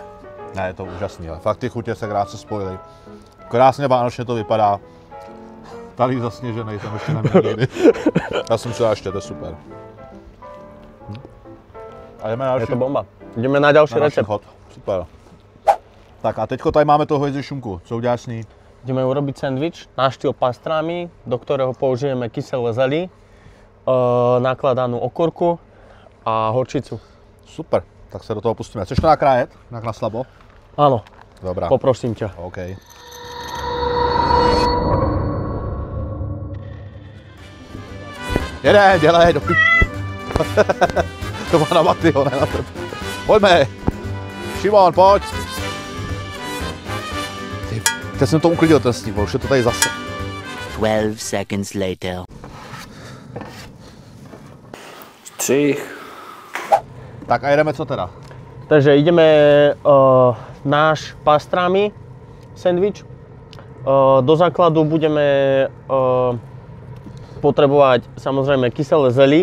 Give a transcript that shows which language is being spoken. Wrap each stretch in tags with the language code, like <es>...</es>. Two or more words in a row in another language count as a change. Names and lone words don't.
<cs>Ne, je to úžasný, ale fakt ty chutě se krásně spojily. Krásně vánočně to vypadá. Tady zasněžený jsem ještě neměl nikdy. Já jsem se ještě, to je super. A jdeme na</cs> <sk>Je</sk> <cs>další,</cs> <sk>to bomba. Ideme na ďalší</sk> <cs>na další recept.</cs> <sk>chod. Super.</sk> <cs>Tak a teďko tady máme toho hovězí šunku. Co uděláš s ní?</cs> <sk>Ideme urobiť sendvič na štýl pastrami, do ktorého použijeme kyselé zely, nakladanú okurku a horčicu.</sk> <cs>Super, tak se do toho pustíme. Chceš to nakrájet? Na slabo?</cs> <sk>Áno,</sk> <cs>Dobrá.</cs> <sk>poprosím ťa.</sk> <cs>OK. Jede, dělej, do To má na Matyho, ne na tebe. Pojďme. Šimon, pojď. Teď jsem to uklidil ten sníh, už je to tady zase.</cs> <en>12 seconds later.</en> <cs>Střih. Tak a jedeme co teda?</cs> <sk>Takže ideme náš pastrami sendvič. Do základu budeme potrebovať samozrejme kyselé zely.</sk>